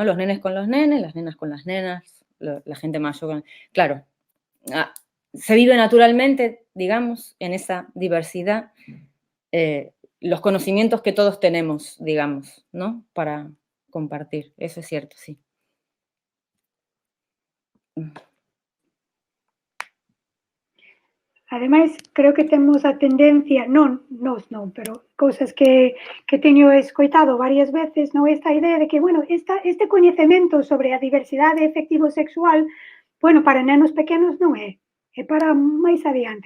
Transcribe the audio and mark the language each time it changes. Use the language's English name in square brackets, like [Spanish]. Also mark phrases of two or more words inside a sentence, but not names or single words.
[Spanish] Los nenes con los nenes, las nenas con las nenas, la gente mayor. Claro, se vive naturalmente, digamos, en esa diversidad, los conocimientos que todos tenemos, digamos, ¿no? Para compartir, eso es cierto, sí. [Galician] Ademais, creo que temos a tendencia, non, pero cousas que teño escoitado varias veces, non, esta idea de que, bueno, este coñecemento sobre a diversidade efectivo sexual, bueno, para nenos pequenos non é para máis adiante.